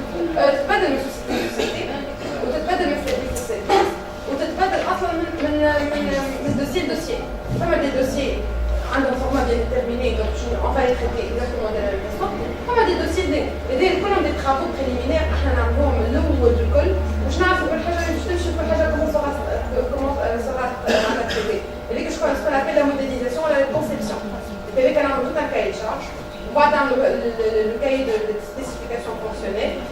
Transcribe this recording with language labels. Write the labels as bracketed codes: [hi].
[ar] تتبدل من سوسيتي وتتبدل من سوسيتي وتتبدل اصلا من دوسيي لدوسيي. فما دي دوسيي عندهم فورمات [fr] bien déterminés, donc on va les traiter exactement de la même façon. [ar] فما دي دوسيي اللي كلهم دي [fr] travaux préliminaires [ar] احنا نعملوهم من الاول الكل باش نعرفوا كل حاجه باش تمشي كل حاجه [fr] comment sera traitée. [ar] اللي كاش [fr] ce qu'on appelle la modélisation ou la conception. C'est qu'on a tout un cahier de charge. On va dans le cahier de spécification fonctionnelle.